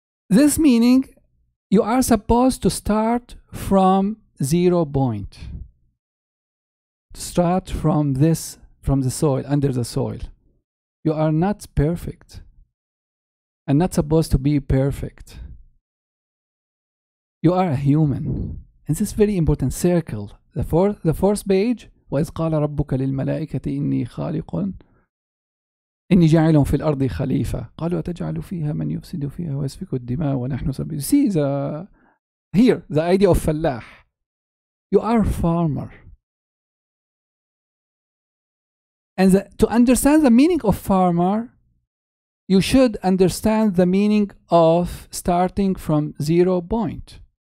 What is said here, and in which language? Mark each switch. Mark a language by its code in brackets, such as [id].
[en] This meaning, you are supposed to start from 0 point. Start from the soil, under the soil. You are not perfect and not supposed to be perfect. You are a human. And this is very important circle. The fourth page, [ar] وَإِذْ قَالَ رَبُّكَ لِلْمَلَائِكَةِ إِنِّي خَالِقٌ إني جاعل في الأرض خليفة قالوا أتجعل فيها من يفسد فيها ويسفك الدماء ونحن نسبح. [en] See here the idea of fallah. You are a farmer, and to understand the meaning of farmer, you should understand the meaning of starting from 0 point.